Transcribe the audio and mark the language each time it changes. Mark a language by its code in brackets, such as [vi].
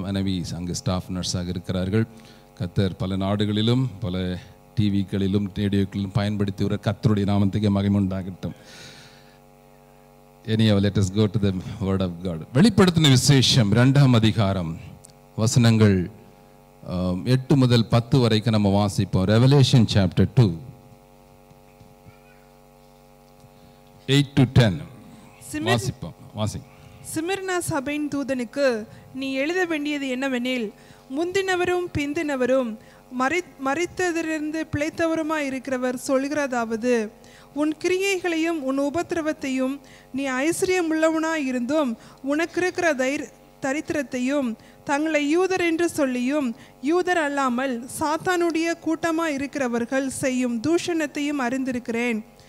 [ta] மனைவி அங்கு ஸ்டாஃப் நர்ஸாக இருக்கிறார்கள். கர்த்தர் பல நாடுகளிலும் பல டிவிக்களிலும் ரேடியோக்களிலும் பயன்படுத்தி வர கர்த்தருடைய நாமத்துக்கு மகிமை உண்டாகட்டும். [en] Anyhow, let us go to the word of God. [ta] வெளிப்படுத்தின விசேஷம் 2ஆம் அதிகாரம் வசனங்கள் 8 முதல் 10 வரைக்கும் நம்ம வாசிப்போம். [en] Revelation chapter 2 8 to 10 [ta] வாசிப்போம். சிமிர்னா சபையின் தூதனுக்கு நீ எழுத வேண்டியது என்னவெனில், முந்தினவரும் பிந்தினவரும் மரித்ததிலிருந்து பிழைத்தவருமாய் இருக்கிறவர் சொல்கிறதாவது, உன் கிரியைகளையும் உன் உபத்திரவத்தையும் நீ ஐஸ்வர்யம் உள்ளவனாய் இருந்தும் உனக்கு இருக்கிற தரித்திரத்தையும் தங்களை யூதர் என்று சொல்லியும் யூதர் அல்லாமல் சாத்தானுடைய கூட்டமாய் இருக்கிறவர்கள் செய்யும் தூஷணத்தையும் அறிந்திருக்கிறேன்.